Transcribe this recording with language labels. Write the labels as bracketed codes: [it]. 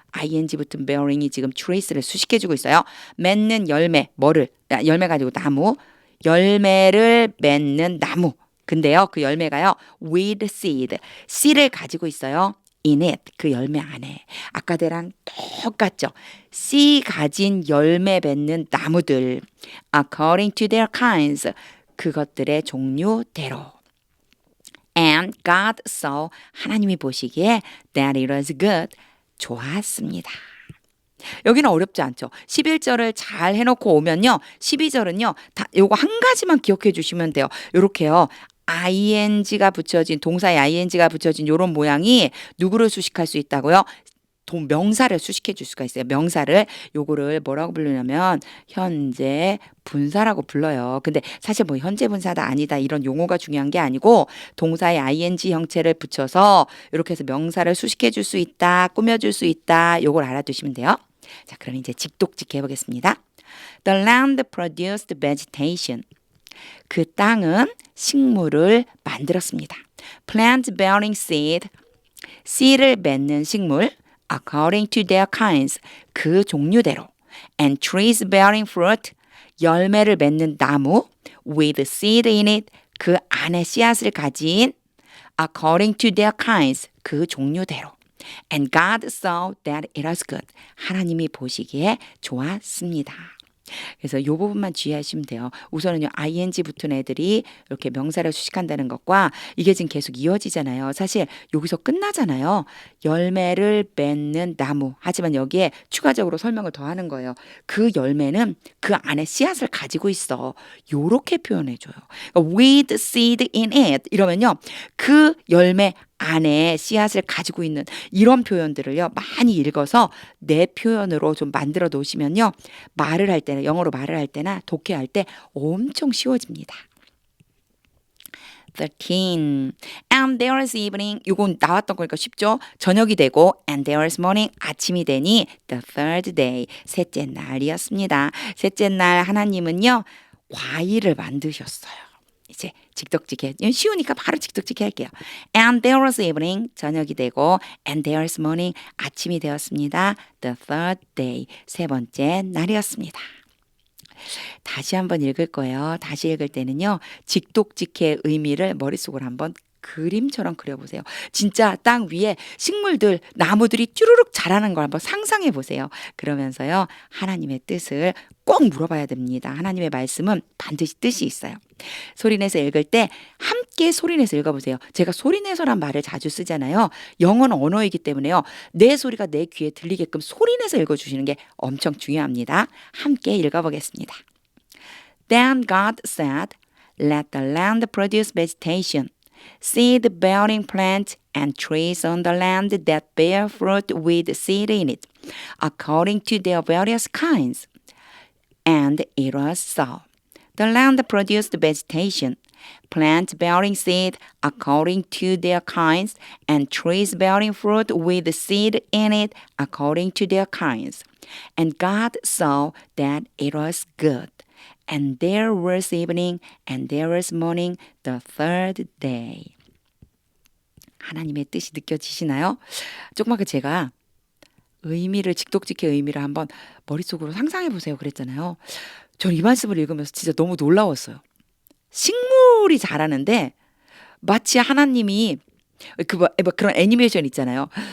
[ko] ing 붙은 bearing이 지금 trees를 수식해주고 있어요. 맺는 열매 열매 가지고 나무 열매를 맺는 나무 근데요 그 열매가요 [en] with seed [ko] 씨를 가지고 있어요. in it 그 열매 안에 아까대랑 똑같죠. 씨 가진 열매 맺는 나무들 [en] according to their kinds [ko] 그것들의 종류대로 [en] and God saw [ko] 하나님이 보시기에 [en] that it was good [ko] 좋았습니다. 여기는 어렵지 않죠. 11절을 잘 해놓고 오면요. 12절은요. 다 요거 한 가지만 기억해 주시면 돼요. 요렇게요. ing가 붙여진 동사에 ing가 붙여진 요런 모양이 누구를 수식할 수 있다고요? 명사를 수식해 줄 수가 있어요. 명사를 요거를 뭐라고 부르냐면 현재 분사라고 불러요. 근데 사실 뭐 현재 분사다 아니다 이런 용어가 중요한 게 아니고 동사에 ing 형체를 붙여서 이렇게 해서 명사를 수식해 줄 수 있다, 꾸며 줄 수 있다. 요걸 알아두시면 돼요. 자, 그럼 이제 직독직 해보겠습니다. [en] The land produced vegetation. [ko] 그 땅은 식물을 만들었습니다. [en] Plant bearing seed. [ko] 씨를 맺는 식물. [en] According to their kinds. [ko] 그 종류대로. [en] And trees bearing fruit. [ko] 열매를 맺는 나무. [en] With seed in it. [ko] 그 안에 씨앗을 가진. [en] According to their kinds. [ko] 그 종류대로. [en] And God saw that it was good. [ko] 하나님이 보시기에 좋았습니다. 그래서 이 부분만 주의하시면 돼요. 우선은요, ing 붙은 애들이 이렇게 명사를 수식한다는 것과 이게 지금 계속 이어지잖아요. 사실 여기서 끝나잖아요. 열매를 맺는 나무. 하지만 여기에 추가적으로 설명을 더 하는 거예요. 그 열매는 그 안에 씨앗을 가지고 있어. 요렇게 표현해줘요. [en] With seed in it. [ko] 이러면요, 그 열매 안에 씨앗을 가지고 있는 이런 표현들을요 많이 읽어서 내 표현으로 좀 만들어 놓으시면요 말을 할 때나 영어로 말을 할 때나 독해할 때 엄청 쉬워집니다. [en] 13. And there was evening. [ko] 이건 나왔던 거니까 쉽죠. 저녁이 되고 [en] and there was morning. [ko] 아침이 되니 [en] the third day. [ko] 셋째 날이었습니다. 셋째 날 하나님은요 과일을 만드셨어요. 이제 직독직해 쉬우니까 바로 직독직해 할게요. [en] And there was evening [ko] 저녁이 되고 [en] and there was morning [ko] 아침이 되었습니다. [en] The third day [ko] 세 번째 날이었습니다. 다시 한번 읽을 거예요. 다시 읽을 때는요. 직독직해의 의미를 머릿속으로 한번 그림처럼 그려보세요. 진짜 땅 위에 식물들, 나무들이 쭈루룩 자라는 걸 한번 상상해 보세요. 그러면서요. 하나님의 뜻을 꼭 물어봐야 됩니다. 하나님의 말씀은 반드시 뜻이 있어요. 소리내서 읽을 때 함께 소리내서 읽어보세요. 제가 소리내서란 말을 자주 쓰잖아요. 영어는 언어이기 때문에요. 내 소리가 내 귀에 들리게끔 소리내서 읽어주시는 게 엄청 중요합니다. 함께 읽어보겠습니다. [en] Then God said, Let the land produce vegetation. seed-bearing plants and trees on the land that bear fruit with seed in it, according to their various kinds. And it was so. The land produced vegetation, plants bearing seed according to their kinds, and trees bearing fruit with seed in it according to their kinds. And God saw that it was good. And there was evening, and there was morning, the third day. [ko] 하나님의 뜻이 느껴지시나요? 조금만 제가 직독직의 의미를 한번 머릿속으로 상상해 보세요 그랬잖아요. 전 이 말씀을 읽으면서 진짜 너무 놀라웠어요. 식물이 자라는데 마치 하나님이 그런 애니메이션 있잖아요.